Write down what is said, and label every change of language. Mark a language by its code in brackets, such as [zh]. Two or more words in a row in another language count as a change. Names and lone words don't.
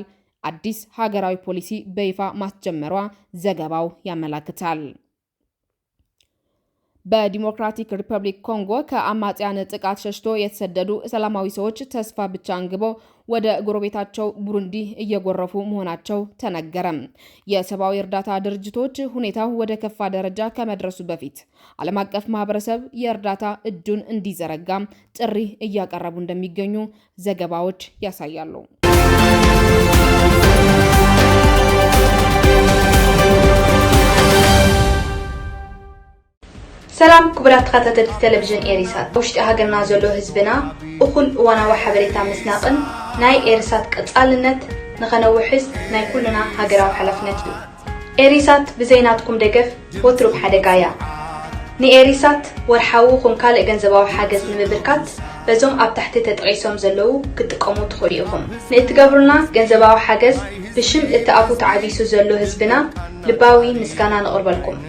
[am] አዲስ ሀገራዊ ፖሊሲ በይፋ ማስጀመሯ ዘገባው ያመላክታል። በዲሞክራቲክ ሪፐብሊክ ኮንጎ ከአማጽያን ጥቃት ሸሽቶ የተሰደዱ ሰላማዊ ሰዎች ተስፋ ብቻ አንግበው ወደ ጎረቤታቸው ቡሩንዲ እየጎረፉ መሆናቸው ተነገረ። የሰብአዊ እርዳታ ድርጅቶች ሁኔታው ወደ ከፋ ደረጃ ከመድረሱ በፊት ዓለም አቀፍ ማህበረሰብ የእርዳታ እጁን እንዲዘረጋ ጥሪ እያቀረቡ እንደሚገኙ ዘገባዎች ያሳያሉ። [ti] ሰላም ክቡራት ተከታተልቲ ቴሌቪዥን ኤሪሳት ውሽጢ ሃገርና ዘሎ ህዝብና እኹል እዋናዊ ሓበሬታ ምስናቅን ናይ ኤሪሳት ቀጻልነት ንኸነውሕዝ ናይ ኩልና ሃገራዊ ሓላፍነት እዩ። ኤሪሳት ብዘይናትኩም ደገፍ ወትሩ ሓደጋያ ንኤሪሳት ወርሓዊ ኹም ካልእ ገንዘባዊ ሓገዝ ንምብርካት በዞም ኣብ ታሕቲ ተጠቂሶም ዘለዉ ክትጥቀሙ ትኽእሉ ኢኹም። ንእትገብሩና ገንዘባዊ ሓገዝ ብሽም እቲ ኣፉ ተዓቢሱ ዘሎ ህዝብና ልባዊ ምስጋና ንቕርበልኩም።